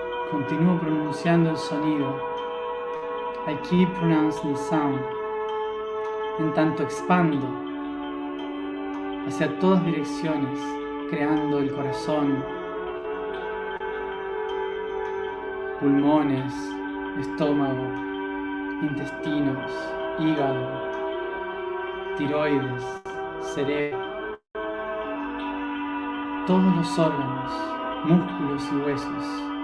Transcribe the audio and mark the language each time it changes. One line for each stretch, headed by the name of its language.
Spanish: Continúo pronunciando el sonido.
English: I keep pronouncing the sound.
Spanish: En tanto expando hacia todas direcciones, creando el corazón, pulmones, estómago, intestinos, hígado, tiroides, cerebro, todos los órganos, músculos y huesos.